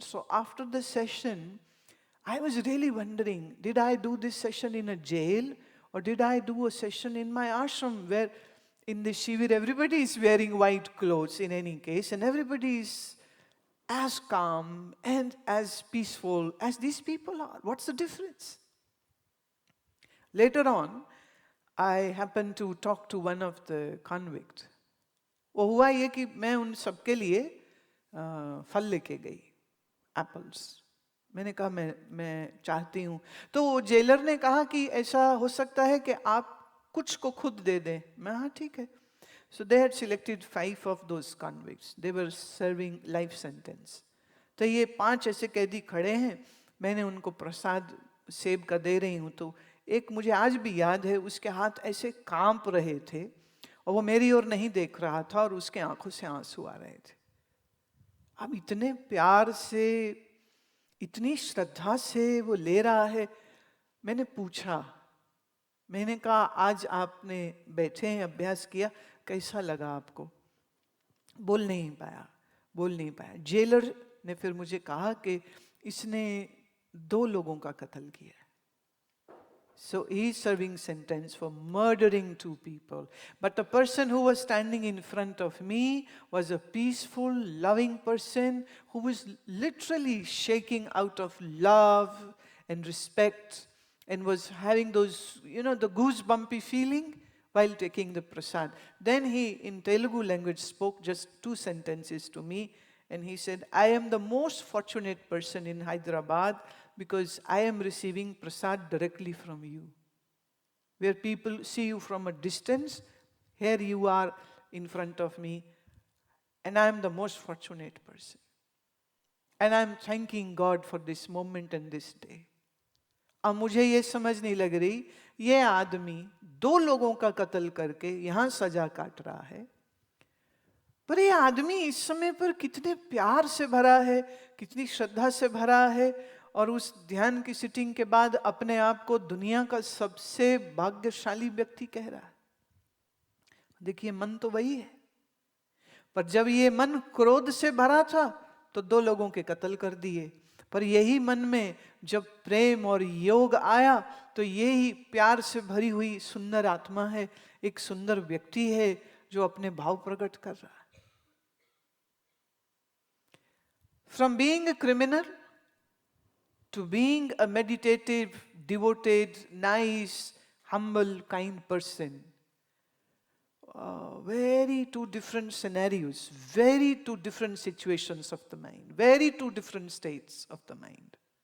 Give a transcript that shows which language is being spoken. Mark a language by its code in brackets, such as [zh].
[en] So after the session, I was really wondering, did I do this session in a jail or did I do a session in my ashram, where in the shivir everybody is wearing white clothes in any case and everybody is as calm and as peaceful as these people are? What's the difference? Later on, I happened to talk to one of the convicts. [hi] वो हुआ ये कि मैं उन सबके लिए फल लेके गई, एप्पल्स. मैंने कहा मैं चाहती हूँ. तो जेलर ने कहा कि ऐसा हो सकता है कि आप कुछ को खुद दे दें. मैं हाँ ठीक है. [en] So they had selected 5 of those convicts. They were serving life sentence. [hi] तो ये 5 ऐसे कैदी खड़े हैं. मैंने उनको प्रसाद सेब का दे रही हूँ, तो एक मुझे आज भी याद है, उसके हाथ ऐसे कांप रहे थे और वो मेरी ओर नहीं देख रहा था और उसके आंखों से आंसू आ रहे थे. अब इतने प्यार से, इतनी श्रद्धा से वो ले रहा है. मैंने पूछा, मैंने कहा आज आपने बैठे हैं, अभ्यास किया, कैसा लगा आपको? बोल नहीं पाया. जेलर ने फिर मुझे कहा कि इसने 2 लोगों का कत्ल किया. [en] So he is serving sentence for murdering 2 people. But the person who was standing in front of me was a peaceful, loving person who was literally shaking out of love and respect and was having those, the goosebumpy feeling while taking the prasad. Then he, in Telugu language, spoke just 2 sentences to me, and he said, I am the most fortunate person in Hyderabad because I am receiving prasad directly from you. Where people see you from a distance, here you are in front of me And I am the most fortunate person. And I am thanking God for this moment and this day. [hi] अब मुझे ये समझ नहीं लग रही, ये आदमी 2 लोगों का कत्ल करके यहां सजा काट रहा है, पर ये आदमी इस समय पर कितने प्यार से भरा है, कितनी श्रद्धा से भरा है, और उस ध्यान की सिटिंग के बाद अपने आप को दुनिया का सबसे भाग्यशाली व्यक्ति कह रहा है। देखिए, मन तो वही है, पर जब ये मन क्रोध से भरा था तो 2 लोगों के कत्ल कर दिए, पर यही मन में जब प्रेम और योग आया तो यही प्यार से भरी हुई सुंदर आत्मा है, एक सुंदर व्यक्ति है जो अपने भाव प्रकट कर रहा है। [en] From being a criminal to being a meditative, devoted, nice, humble, kind person. Very 2 different scenarios, very 2 different situations of the mind, very 2 different states of the mind.